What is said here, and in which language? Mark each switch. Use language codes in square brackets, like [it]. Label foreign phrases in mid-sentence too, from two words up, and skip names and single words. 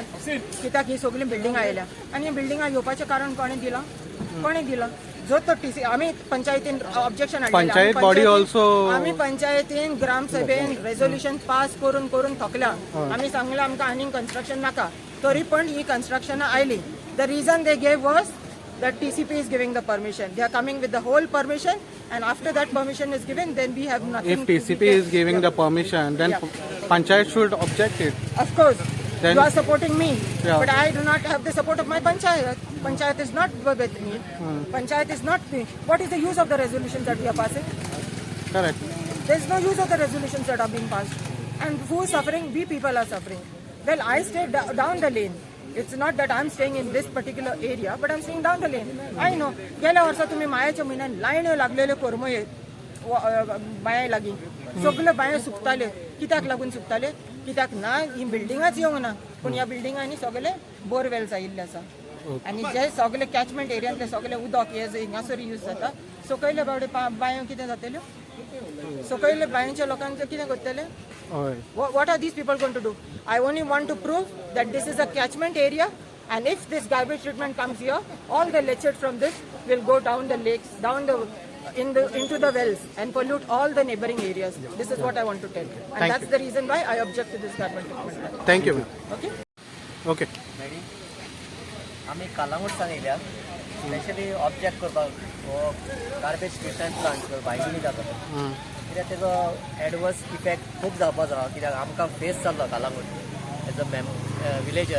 [kok] कित्याक ही सगळी बिल्डिंगां आयल्या. आणि ही बिल्डिंगां येवपाचें कारण कोणें दिलां? जो तो आमी पंचायतीन ऑब्जेक्शन [en] Panchayat body also [kok] आमी पंचायतीन ग्रामसभेन रेझोल्युशन पास करून थकल्या. आमी सांगलें आमकां आनीक कन्स्ट्रक्शन नाका, तरी पण ही कन्स्ट्रक्शनां आयली. [en] The reason they gave was that TCP is giving the permission. They are coming with the whole permission, and after that permission is given, then we have nothing. If TCP is giving the permission, then Panchayat should object it. Of course. Then you are supporting me, but I do not have the support of my Panchayat. Panchayat is not with me. Panchayat is not me. What is the use of the resolutions that we are passing? Correct. There is no use of the resolutions that are being passed. And who is suffering? We people are suffering. Well, I stay down the lane. It's not that I'm staying in this particular area, but I'm staying down the lane. I know. [kok] गेल्या वर्सा तुम्ही मायाच्या म्हयन्यान लायण्यो लागलेल्यो कोरमये बांये लागीं सगळे बांये सुकताले. कित्याक लागून सुकताले? कित्याक ना ही बिल्डिंगाच येवंक ना, पूण ह्या बिल्डिंगांनी सगळे बोरवेल्स आयिल्ले आसा. आणि जे सगळे कॅचमेंट एरियांतले सगळे उदक हे जे हिंगासर यूज जाता, सकयले बावडे बांयो कितें जातल्यो? सकयले बांयच्या लोकांचे कितें करतले? [en] What are these people going to do? I only want to prove that this is a catchment area, and if this garbage treatment comes here, all the leachate from this will go down the lakes, into the wells, and pollute all the neighboring areas. This is what I want to tell, and that's the reason why I object to this garbage treatment. Thank you. Okay. Okay. [kok] आमी कालांगूटसान येयल्यात स्पेशली ऑब्जेक्ट करपाक [en] garbage treatment plant [kok] बायगिनी जाता. कित्याक तेजो [en] adverse effect [kok] खूब जावपाचो आहा. कित्याक आमकां फेस जाल्लो कालांगूट [en] as a villager.